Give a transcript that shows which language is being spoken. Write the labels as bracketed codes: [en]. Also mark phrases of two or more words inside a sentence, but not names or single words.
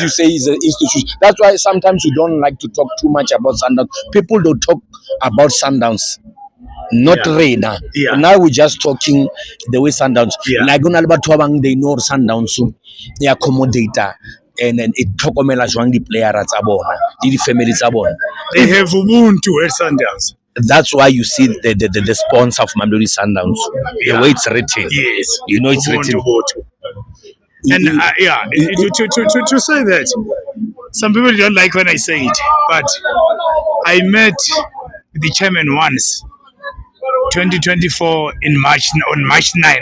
[en] you say, is an institution. That's why sometimes we don't like to talk too much about Sundowns. People don't talk about Sundowns. Not Yeah. Reina. Yeah. Now we're just talking the way Sundowns. Yeah. Like on Alberto, they know Sundowns, so they accommodate and then it [st] talkomela jwang di player tsa bona, di family tsa bona. [en] They have Ubuntu at Sundowns. That's why you see the sponsor of Mamelodi Sundowns. Yeah. The way it's written. Yes. You know it's Ubuntu, written. Ubuntu. And to say that, some people don't like when I say it, but I met the chairman once, 2024 on March 9.